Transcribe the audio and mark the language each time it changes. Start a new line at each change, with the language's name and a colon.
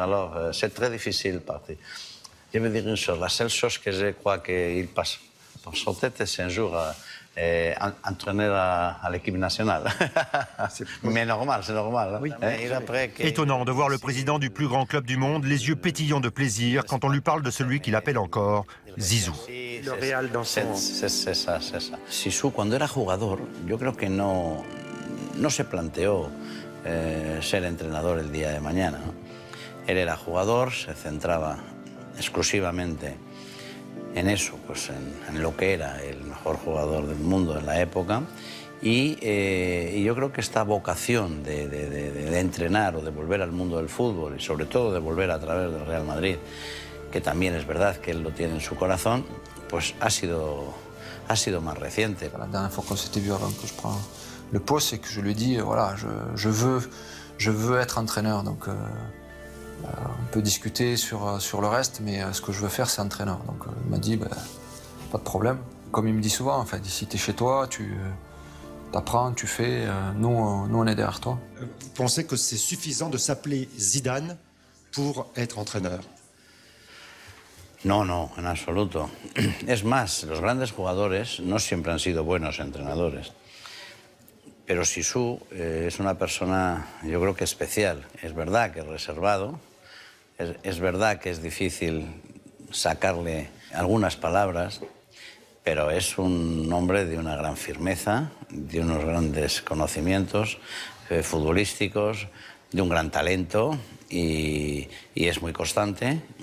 French: Alors, c'est très difficile de partir. Je veux dire une chose, la seule chose que je crois qu'il passe dans son tête, c'est un jour entraîneur à l'équipe nationale. Mais normal, c'est normal. Étonnant de voir le président du plus grand club du monde, les yeux pétillants de plaisir quand on lui parle de celui qu'il appelle encore Zizou. Le Real dans son... C'est ça.
Spanish: Zizou, cuando era jugador, yo creo que no se planteó ser entrenador el día de mañana, ¿no? Él era jugador, se centraba exclusivamente en eso, pues en lo que era el mejor jugador del mundo en la época. Y yo creo que esta vocación de entrenar o de volver al mundo del fútbol y sobre todo de volver a través del Real Madrid, que también es verdad que él lo tiene en su corazón, pues ha sido más reciente.
French: La dernière fois qu'on s'était vu avant que je prenne le poste, c'est que je lui ai dit, voilà, je veux être entraîneur. Donc On peut discuter sur le reste, mais ce que je veux faire, c'est entraîneur. Donc il m'a dit, pas de problème. Comme il me dit souvent, en fait, si tu es chez toi, tu apprends, tu fais, nous on est derrière toi. Vous pensez que c'est suffisant de s'appeler Zidane pour être entraîneur?
Spanish: No, no, en absoluto. Es más, los grandes jugadores no siempre han sido buenos entrenadores. Pero Zizou es una persona, yo creo que especial. Es verdad que es reservado, es verdad que es difícil sacarle algunas palabras, pero es un hombre de una gran firmeza, de unos grandes conocimientos futbolísticos, de un gran talento y es muy constante.